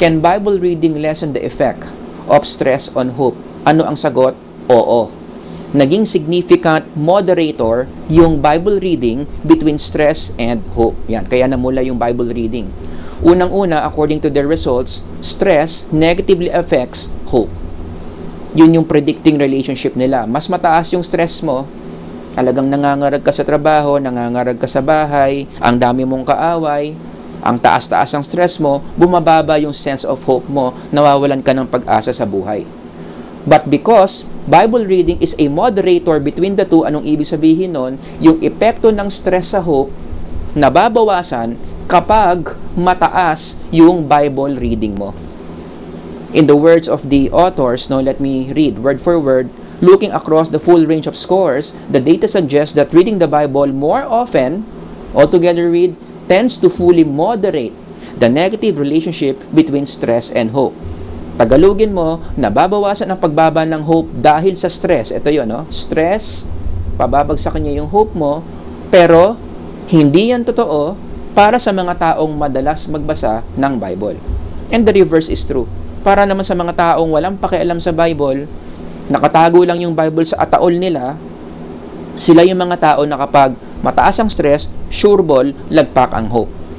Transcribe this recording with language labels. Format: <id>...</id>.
<en>Can Bible reading lessen the effect of stress on hope?</en> <tl>Ano ang sagot? Oo. Naging significant moderator yung Bible reading between stress and hope. Yan, kaya namula yung</tl> <en>Bible reading. Unang-una, according to the results, stress negatively affects hope.</en> <tl>Yun yung predicting relationship nila. Mas mataas yung stress mo, talagang nangangarag ka sa trabaho, nangangarag ka sa bahay, ang dami mong kaaway, ang taas-taas ng stress mo, bumababa yung sense of hope mo, nawawalan ka ng pag-asa sa buhay.</tl> <en>But because Bible reading is a moderator between the two,</en> <tl>anong ibig sabihin nun? Yung epekto ng stress sa hope, nababawasan kapag mataas yung Bible reading mo.</tl> <en>In the words of the authors, no, let me read word for word, Looking across the full range of scores, the data suggests that reading the Bible more often, altogether read, tends to fully moderate the negative relationship between stress and hope.</en> <tl>Tagalogin mo, nababawasan ang pagbaba ng hope dahil sa stress. Ito yun, no? Stress, pababagsak niya yung hope mo, pero hindi yan totoo para sa mga taong madalas magbasa ng Bible.</tl> <en>And the reverse is true.</en> <tl>Para naman sa mga taong walang pakialam sa Bible, nakatago lang yung Bible sa ataol nila, sila yung mga tao na kapag mataas ang stress, sure ball, lagpak ang hope.</tl>